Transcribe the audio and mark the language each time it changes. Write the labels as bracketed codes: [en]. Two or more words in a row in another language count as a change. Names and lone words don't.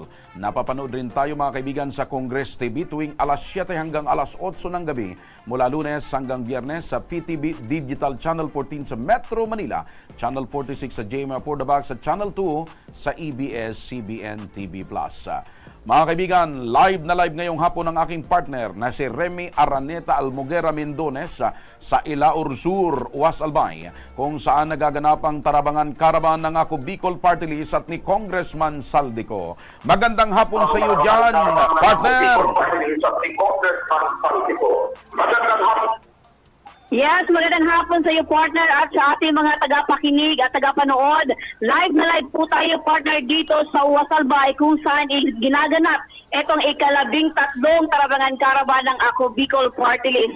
[tl] Napapanood rin tayo mga kaibigan sa Congress TV tuwing alas 7 hanggang alas 8 ng gabi mula Lunes hanggang Biyernes sa PTV Digital Channel 14 sa Metro Manila, Channel 46 sa JMA Portabac, sa Channel 2 sa EBS-CBN TV+. Mga kaibigan, live na live ngayong hapon ang aking partner na si Remy Araneta Almoguera Mendones sa Ilaur Sur, Uwas Albay, kung saan nagaganap ang Tarabangan Caravan ng Ako Bicol Party List at ni Congressman Saldico. Magandang hapon sa iyo dyan, partner! Magandang hapon. Yes, magandang hapon sa iyo, partner, at sa ating mga tagapakinig at tagapanood. Live na live po tayo, partner, dito sa Uwasalbay kung saan ginaganap itong ika-13 Tarabangan Caravan ng Ako Bicol Party List.